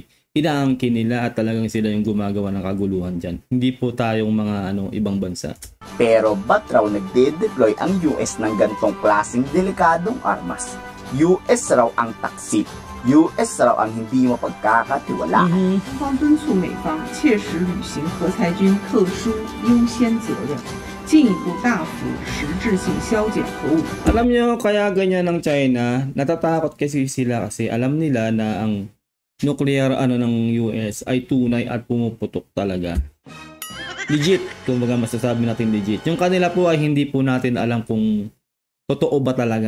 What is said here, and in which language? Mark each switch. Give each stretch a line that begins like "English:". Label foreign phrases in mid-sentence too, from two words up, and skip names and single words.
Filipino: Inaangkin nila at talagang sila yung gumagawa ng kaguluhan dyan. Hindi po tayong mga ibang bansa. Pero ba't raw nagde-deploy ang US ng gantong klaseng delikadong armas? US raw ang taksit. US raw ang hindi mapagkakatiwalaan.
Chinese: 方敦促美方切实履行核裁军特殊优先责任，进一步大幅实质性削减核武。
Filipino: Alam nyo, kaya ganyan ng China, natatakot kasi sila kasi alam nila na ang nuclear ng US ay tunay at pumuputok talaga. Legit, kumbaga masasabi natin legit. Yung kanila po ay hindi po natin alam kung totoo ba talaga.